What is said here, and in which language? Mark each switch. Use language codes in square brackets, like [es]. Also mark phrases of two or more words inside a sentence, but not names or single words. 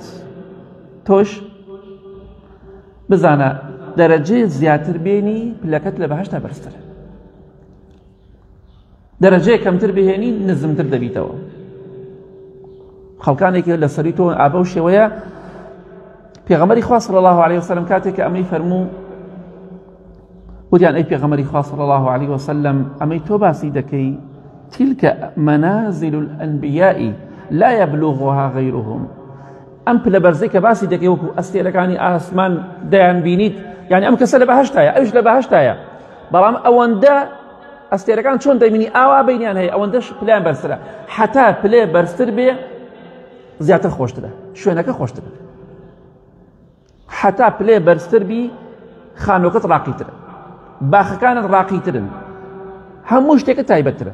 [ckb] تۆش بزانە دەرەجەیە زیاتر بێنی پلەکەت لە بەهەشتا بەرزترە، دەرەجەیە کەمتر بهێنی نزمتر دەبیتەوە. خەڵکانێکی لە سەری تۆ ئابە و شێوەیە پێغەمبەری خوا [ar] صلی الله عليه وسلم [ckb] کاتێک ئەمەی فەرموو وتیان ئەی پێغەمبەری خوا [ar] صلی الله عليه وسلم [ckb] ئەمەی تۆ باسی دەکەی [ar] تلك منازل الأنبياء لا يبلغها غيرهم، [ckb] ئەم پلە بەرزەی کە باسی دەکەی وەکو ئەستێرەکانی ئاسمان دەیان بینیت، یعنی ئەم کەسە لە بەهەشتایە، ئەوش لە بەهەشتایە، بەڵام ئەوەندە ئەستێرەکان چۆن دەبینی ئاوا بینیان هەیە، ئەوەندەش پلیان بەرزترە، حتا پلێ بەرزتر بێ زیاتر خۆشترە، شوێنەکە خۆشترە، حتا پلێ بەرزتر بی خانۆکەت ڕاقیترە، باخەکانت ڕاقیترن، هەموو شتێکە تایبەترە.